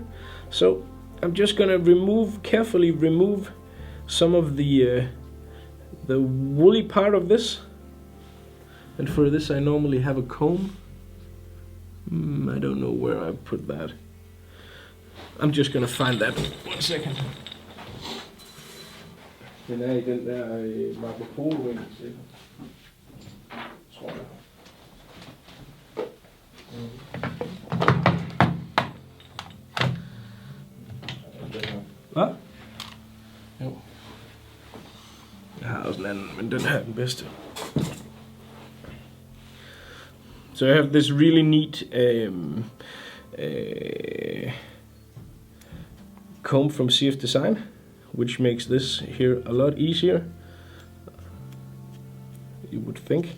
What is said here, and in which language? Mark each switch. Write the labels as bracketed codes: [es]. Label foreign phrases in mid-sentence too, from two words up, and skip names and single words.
[en] So I'm just gonna carefully remove some of the woolly part of this, and for this I normally have a comb. I don't know where I put that. I'm just gonna find that. 1 second. [da] Den er i den der Marco Polo-ring, tror jeg. Hvad? Jo. Jeg har også en anden, men den her er den bedste. [en] So I have this really neat comb from CF Design, which makes this here a lot easier, you would think.